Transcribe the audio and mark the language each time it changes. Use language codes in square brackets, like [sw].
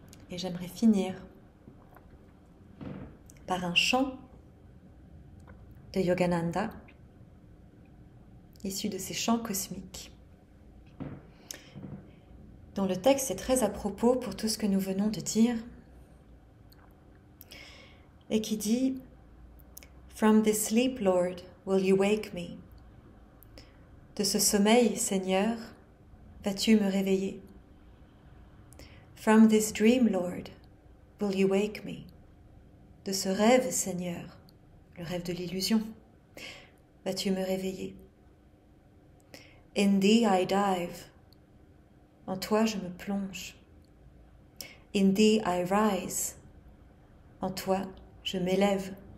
[fr] Et j'aimerais finir par un chant de Yogananda, issu de ces chants cosmiques, dont le texte est très à propos pour tout ce que nous venons de dire, et qui dit « [en] From this sleep, Lord, will you wake me [fr] » De ce sommeil, Seigneur, vas-tu me réveiller? [en] From this dream, Lord, will you wake me? [fr] De ce rêve, Seigneur, le rêve de l'illusion, vas-tu me réveiller? [en] In thee I dive, [fr] en toi je me plonge. [en] In thee I rise, [fr] en toi je m'élève.